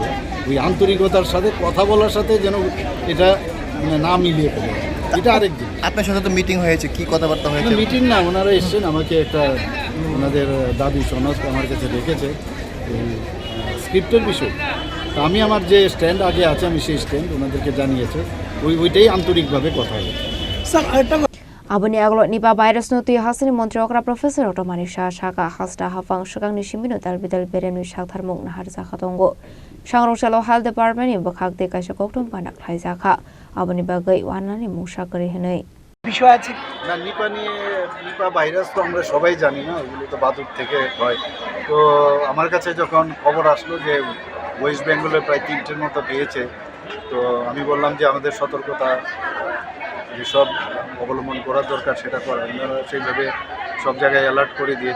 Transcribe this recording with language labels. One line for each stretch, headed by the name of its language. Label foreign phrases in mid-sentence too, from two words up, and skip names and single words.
Bangla: ওই আন্তরিকতার সাথে কথা বলার সাথে যেন এটা মানে না মিলিয়ে ফেলে, এটা আরেক দিন। আপনার সাথে তো মিটিং হয়েছে, কি কথাবার্তা হয়েছে? মিটিং না, ওনারা এসছেন, আমাকে একটা ওনাদের দাবি সনদ আমার কাছে রেখেছে স্ক্রিপ্টের বিষয়। তো আমি আমার যে স্ট্যান্ড আগে আছে, আমি সেই স্ট্যান্ড ওনাদেরকে জানিয়েছে, ওইটাই আন্তরিকভাবে কথা হবে।
Kok Borok: Abani aglo nipa virus no tu hasini mantri okra professor Dr. Manik Shah Shaka hasta hafang shakang ni shimino dalbidal berenu shakthar mung na harza khatongo shangrong chalo
English: health department
Kok Borok: ni bakhak de kaisa koktum panak thaisa kha abani bagai wanani musha kari henai
Bangla: বিষয় আছে না। নিপা ভাইরাস তো আমরা সবাই জানি না, এগুলো তো বাদুর থেকে হয়। তো আমার কাছে যখন খবর আসলো যে ওয়েস্ট বেঙ্গলে প্রায় 3টের মতো পেয়েছে, তো আমি বললাম যে আমাদের সতর্কতা যেসব অবলম্বন করার দরকার সেটা করা, আপনারা সেইভাবে সব জায়গায় অ্যালার্ট করে দিয়েছে।